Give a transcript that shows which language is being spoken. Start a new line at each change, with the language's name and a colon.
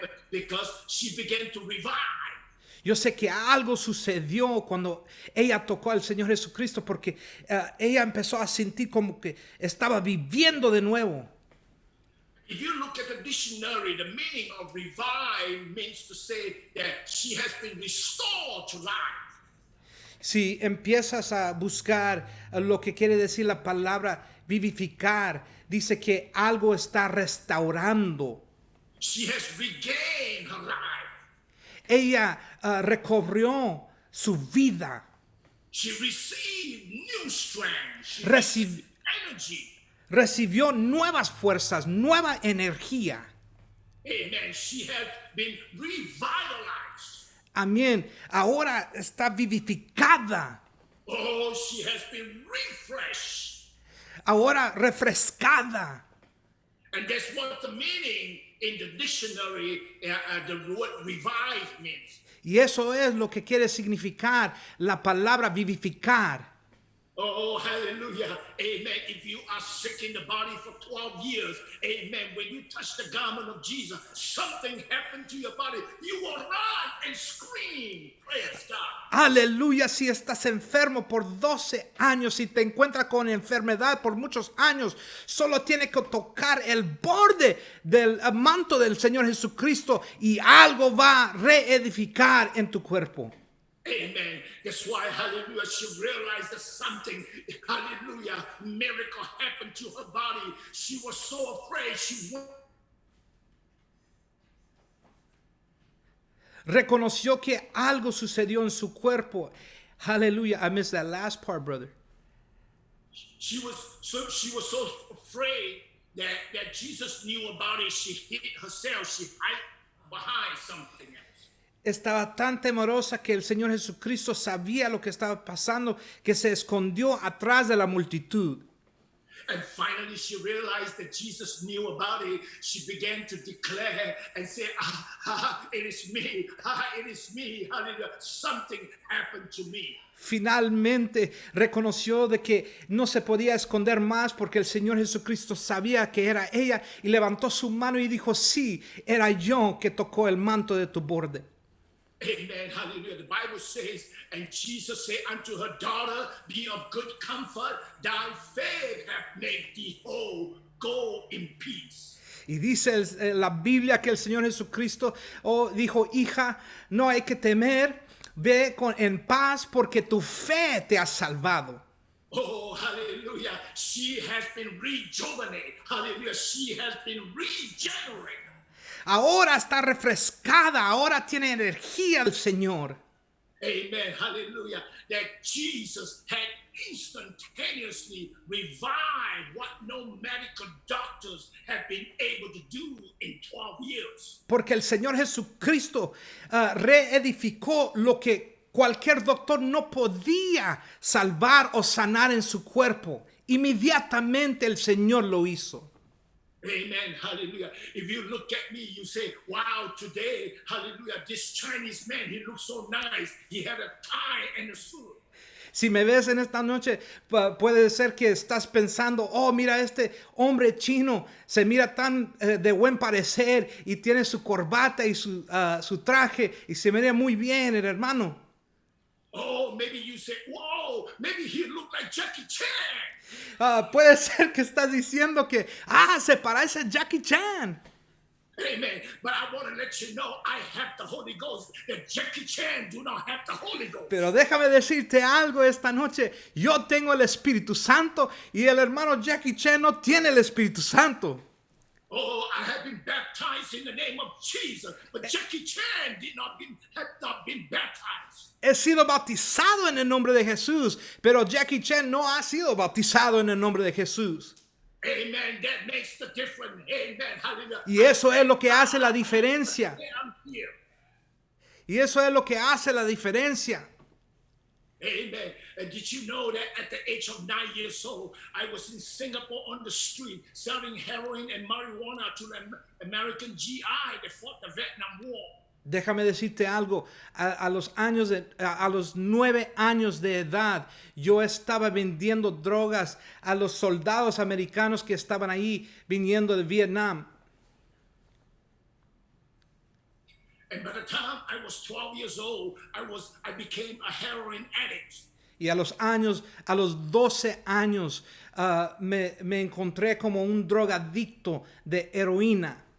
English: because she began to revive.
Spanish: Yo sé que algo sucedió cuando ella tocó al Señor Jesucristo porque ella empezó a sentir como que estaba viviendo de nuevo.
English: If you look at the dictionary, the meaning of revive means to say that she has been restored to life.
Spanish: Si empiezas a buscar lo que quiere decir la palabra vivificar, dice que algo está restaurando.
English: She has regained her life.
Spanish: Ella recobró su vida.
English: She received new strength. She
Spanish: Recibió
English: received energy.
Spanish: Recibió nuevas fuerzas, nueva energía.
English: Amen. She has been revitalized.
Spanish: Amén. Ahora está vivificada.
English: Oh, she has been refreshed.
Spanish: Ahora refrescada.
English: And that's what the meaning in the dictionary, the word revive means.
Spanish: Y eso es lo que quiere significar la palabra vivificar.
English: Oh, hallelujah. Amen. If you are sick in the body for 12 years, amen, when you touch the garment of Jesus, something happened to your body. You will run and scream. Praise God.
Spanish: Aleluya, si estás enfermo por 12 años, si te encuentras con enfermedad por muchos años, solo tienes que tocar el borde del manto del Señor Jesucristo y algo va a reedificar en tu cuerpo.
English: Amen. That's why, hallelujah, she realized that something, hallelujah, miracle happened to her body. She was so afraid.
Spanish: Reconoció que algo sucedió en su cuerpo.
English: Hallelujah. I missed that last part, brother. She was so afraid that Jesus knew about it. She hid herself. She hid behind something else.
Spanish: Estaba tan temerosa que el Señor Jesucristo sabía lo que estaba pasando, que se escondió atrás de la multitud.
English: And finally she realized that Jesus knew about it. She began to declare and say, it is me. It is me. Hallelujah. Something happened to me.
Spanish: Finalmente reconoció de que no se podía esconder más porque el Señor Jesucristo sabía que era ella y levantó su mano y dijo, sí, era yo que tocó el manto de tu borde.
English: Amen. Hallelujah. The Bible says, and Jesus said unto her, daughter, be of good comfort. Thy faith hath made thee whole. Go in peace.
Spanish: Y dice la Biblia que el Señor Jesucristo dijo, hija, no hay que temer, ve en paz porque tu fe te ha salvado.
English: Oh, hallelujah. She has been rejuvenated. Hallelujah. She has been regenerated.
Spanish: Ahora está refrescada, ahora tiene energía el Señor.
English: Amen, hallelujah. That Jesus had instantaneously revived what no medical doctors have been able to do in 12 years.
Spanish: Porque el Señor Jesucristo reedificó lo que cualquier doctor no podía salvar o sanar en su cuerpo. Inmediatamente el Señor lo hizo.
English: Amen. Hallelujah. If you look at me, you say, wow, today, hallelujah, this Chinese man, he looks so nice. He had a tie and a suit.
Spanish: Si me ves en esta noche, puede ser que estás pensando, oh, mira, este hombre chino se mira tan de buen parecer y tiene su corbata y su traje y se mira muy bien, el hermano.
English: Oh, maybe you say, whoa, maybe he looked like Jackie Chan.
Spanish: Puede ser que estás diciendo que, se parece a Jackie Chan.
English: Amen. But I want to let you know I have the Holy Ghost. That Jackie Chan do not have the Holy Ghost.
Spanish: Pero déjame decirte algo esta noche. Yo tengo el Espíritu Santo y el hermano Jackie Chan no tiene el Espíritu Santo.
English: Oh, I have been baptized in the name of Jesus. But Jackie Chan have not been baptized.
Spanish: He sido bautizado en el nombre de Jesús, pero Jackie Chan no ha sido bautizado en el nombre de Jesús.
English: Amen. That makes the difference. Amen. Hallelujah.
Spanish: Y eso es lo que hace la diferencia. Y eso es lo que hace la diferencia.
English: Amen. And did you know that at the age of 9 years old, I was in Singapore on the street selling heroin and marijuana to the American GI that fought the Vietnam War.
Spanish: Déjame decirte algo, a los 9 años de edad, yo estaba vendiendo drogas a los soldados americanos que estaban ahí viniendo de Vietnam.
English: And by the time I was 12 years old, I became a heroin addict.
Spanish: Y a los 12 años, me encontré como un drogadicto de heroína.